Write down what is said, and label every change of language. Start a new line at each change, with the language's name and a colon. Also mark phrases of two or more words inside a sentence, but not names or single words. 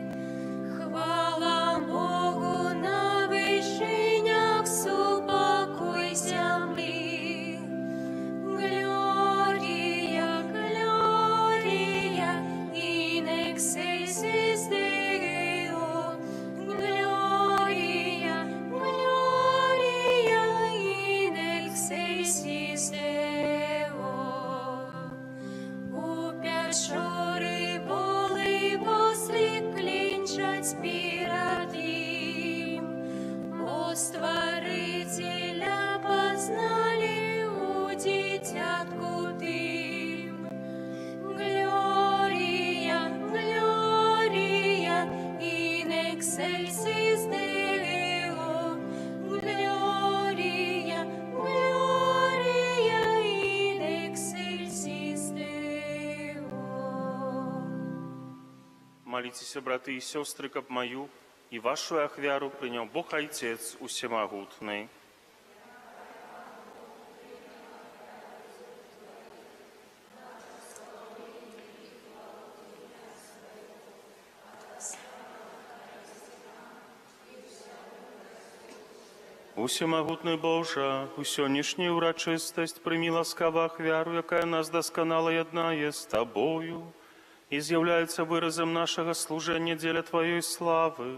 Ukrainian: Хвала Богу на вишинях, супокой землі.
Latin: Gloria, gloria, in excelsis Deo. Gloria, gloria, in excelsis Deo.
Ukrainian: У печори були послі клінчать перед Ним. О Створителя познали у дитятку тим.
Latin: Gloria, gloria, in excelsis Deo. Gloria, gloria, in excelsis Deo.
Belarusian: Моліцеся, браты і сёстры, каб маю і вашу ахвяру прыняў Бог Айцец усемагутны. Усемагутны Божа, у сённяшнюю ўрачыстасць прымі ласкава ахвяру, якая нас дасканала яднае з Табою і з'яўляецца выразам нашага служэння дзеля Тваёй славы.